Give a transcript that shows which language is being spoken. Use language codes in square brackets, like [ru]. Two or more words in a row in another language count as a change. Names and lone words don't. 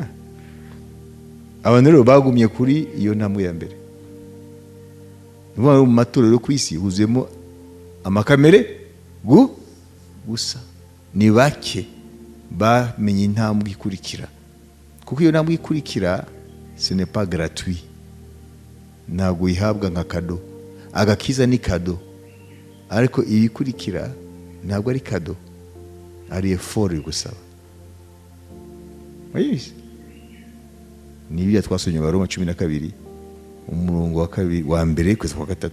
[rw] Abantu rero bagumye kuri iyo ntambwe ya mbere. Mu matorero ku isi huzuyemo amakamere gusa. Ni bake bamenye intambwe ikurikira, kuko iyo ntambwe ikurikira [fr] ce n'est pas gratuit. [rw] Ntabwo ihabwa nka kado. Agakiza ni kado, ariko ibikurikira ntabwo ari kado, ari effort gusaba. Wayizi? Ni ibya twasomye Baroma 12 umurongo wa mbere kugeza kwa 3.